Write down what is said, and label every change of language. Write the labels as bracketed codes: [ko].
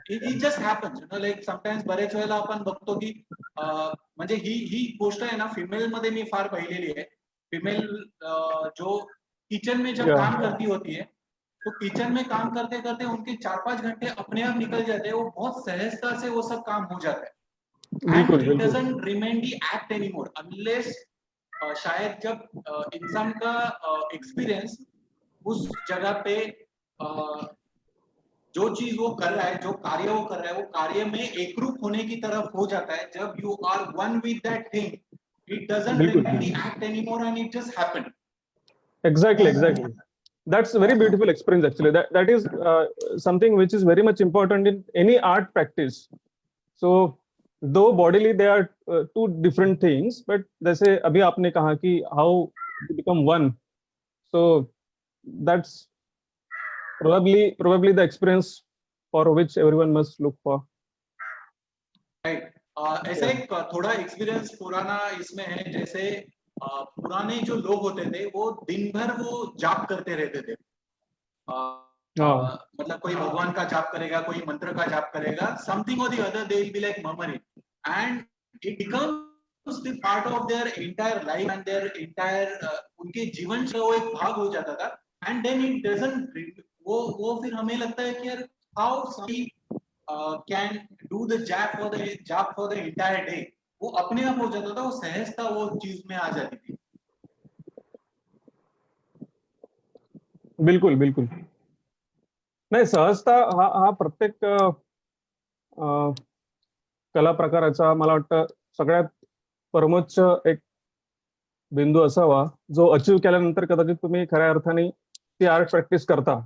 [en] It just happens, like sometimes [mr] बरेच वेळेला आपण बघतो की म्हणजे ही गोष्ट आहे ना, फिमेल मध्ये मी फार पाहिलेली आहे. [hi] फिमेल जो किचन में जब काम करती होती है, तो किचन में काम करते करते उनके 4-5 घंटे अपने आप निकल जाते हैं, वो बहुत सहजता से वो सब काम हो जाता है. [en] And it doesn't remain the act anymore unless [hi] शायद जब इंसान का एक्सपीरियंस उस जगह पे जो चीज वो कर रहा है, जो कार्य वो कर रहा है, वो कार्य में एकरूप होने की तरफ हो जाता है. [en] जब you are one with that thing, it doesn't remain the act anymore, and it just happened. Exactly. That's a very beautiful experience actually. That is something which is very much important in any art practice. So though bodily they are two different things, but [hi] जैसे अभी आपने कहा कि [en] how to become one, so that's probably the experience for which everyone must look for. [hi] Right ऐसा एक थोड़ा experience पुराना इसमें है, जैसे पुराने जो लोग होते थे वो दिन भर वो जाप करते रहते थे। हाँ। मतलब कोई भगवान का जाप करेगा, कोई मंत्र का जाप करेगा, [en] something और the other they will be like murmuring, and it becomes the part of their entire [hi] life and their entire उनके जीवन का वो एक भाग हो जाता था। [en] and then it doesn't [hi] वो फिर हमें लगता है कि यार [en] how somebody can do the jaap for the entire day, [hi] वो अपने आप हो जाता था, वो सहजता वो चीज में आ जाती थी। [mr] बिलकुल बिलकुल नाही, सहजता हा प्रत्येक कला प्रकाराचा मला वाटतं सगळ्यात परमोच्च एक बिंदू असावा, जो अचीव केल्यानंतर कदाचित तुम्ही खऱ्या अर्थाने ती आर्ट प्रॅक्टिस करता.